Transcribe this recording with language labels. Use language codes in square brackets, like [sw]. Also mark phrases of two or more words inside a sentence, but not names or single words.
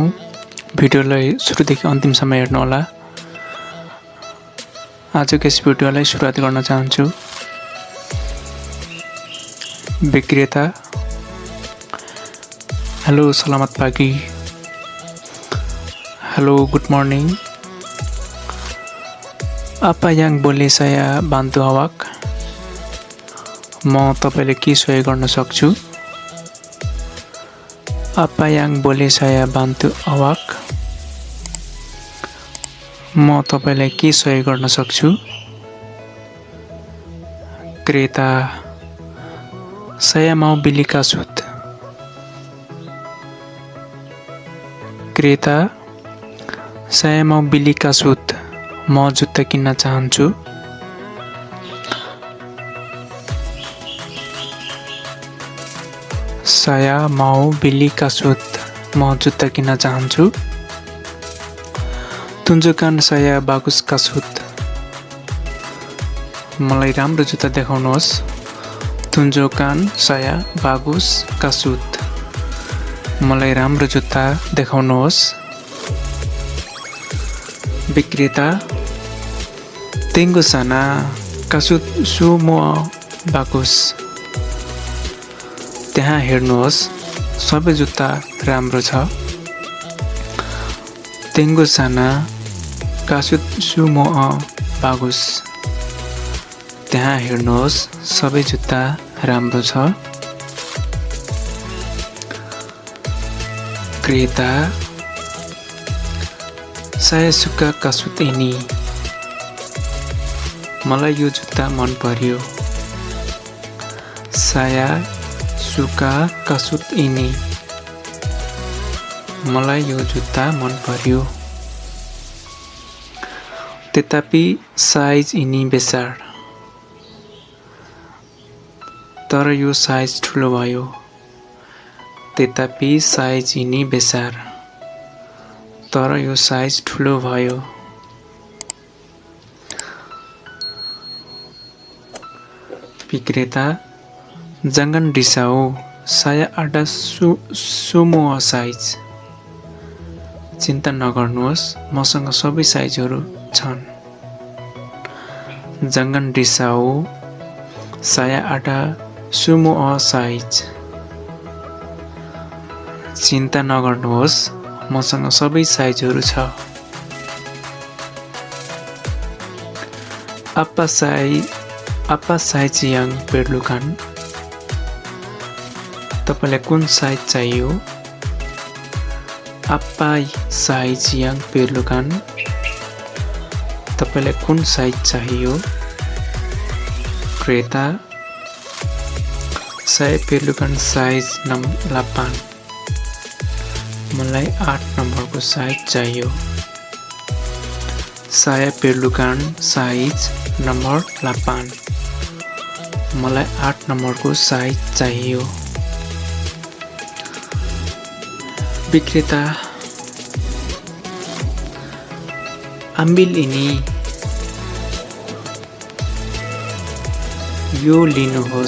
[ne] भिडियोलाई सुरुदेखि अन्तिमसम्म हेर्नुहोला। आजको यस भिडियोलाई सुरुवात गर्न चाहन्छु। [ms] विक्रेता: Helo, selamat pagi। [en] Hello, good morning. [ms] Apa yang boleh saya bantu awak? [ne] म तपाईलाई के सहयोग गर्न सक्छु? [ms] Apa yang boleh saya bantu awak? [ne] म तपाईलाई के सहयोग गर्न सक्छु? [ms] Kereta: saya mau beli kasut. Kereta: saya mau beli kasut. [ne] म जुत्ता किन्न चाहन्छु। [ms] Saya mau beli kasut. [ne] म जुत्ता किन्न चाहन्छु। [ms] Tunjukkan saya bagus kasut. [ne] मलाई राम्रो जुत्ता देखाउनुहोस्। [ms] Tunjukkan saya bagus kasut. [ne] मलाई राम्रो जुत्ता देखाउनुहोस्। विक्रेता: [ms] Tengok sana, kasut semua bagus. [ne] त्यहाँ हेर्नुहोस्, सबै जुत्ता राम्रो छ। [ms] Tengok sana, kasut semua bagus. [ne] त्यहाँ हेर्नुहोस्, सबै जुत्ता राम्रो छ। [ms] Kereta: saya suka kasut ini. [ne] मलाई यो जुत्ता मन पर्यो। [ms] Saya suka kasut ini. [ne] मलाई यो जुत्ता मन पर्यो। [ms] Tetapi size ini besar. [ne] तर यो साइज ठुलो भयो। [ms] Tetapi size ini besar. [ne] तर यो साइज ठुलो भयो। विक्रेता: [ms] Jangan risau, saya ada semua size. [ne] चिन्ता नगर्नुहोस्, मसँग सबै साइजहरू छन्। [ms] Jangan risau, saya ada semua size. [ne] चिन्ता नगर्नुहोस्, मसँग सबै साइजहरू छ। [ms] Apa size yang perlukan? [ne] तपाईलाई कुन साइज चाहियो? [ms] Apa size yang perlukan? [ne] तपाईलाई कुन साइज चाहियो? [ms] Kereta: saya perlukan size 8. [ne] मलाई 8 नम्बरको साइज चाहियो। [ms] Saya perlukan size nomor 8. [ne] मलाई 8 नम्बरको साइज चाहियो। विक्रेता: [ms] Ambil ini. [ne] यो लिनुहोस्।